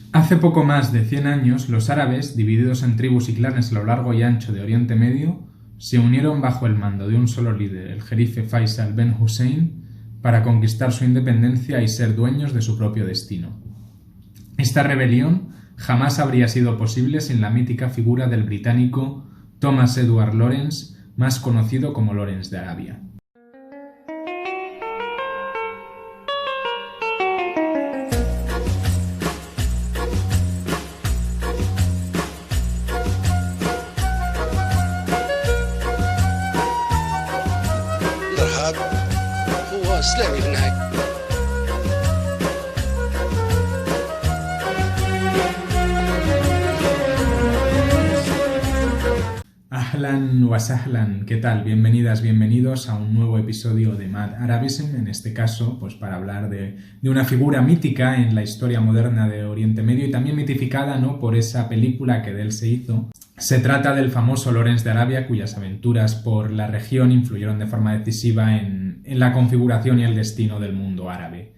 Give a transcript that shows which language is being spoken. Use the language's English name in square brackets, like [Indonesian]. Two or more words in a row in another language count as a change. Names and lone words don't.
[Spanish] Hace poco más de 100 años, los árabes, divididos en tribus y clanes a lo largo y ancho de Oriente Medio, se unieron bajo el mando de un solo líder, el jerife Faisal Ben Hussein, para conquistar su independencia y ser dueños de su propio destino. Esta rebelión jamás habría sido posible sin la mítica figura del británico Thomas Edward Lawrence, más conocido como Lawrence de Arabia. [Arabic] إسلامي في النهاية. أهلا وسهلا, [Spanish] ¿qué tal? Bienvenidas, bienvenidos a un nuevo episodio de Mad Arabism, en este caso pues para hablar de una figura mítica en la historia moderna de Oriente Medio y también mitificada, ¿no?, por esa película que de él se hizo. Se trata del famoso Lawrence de Arabia, cuyas aventuras por la región influyeron de forma decisiva en la configuración y el destino del mundo árabe.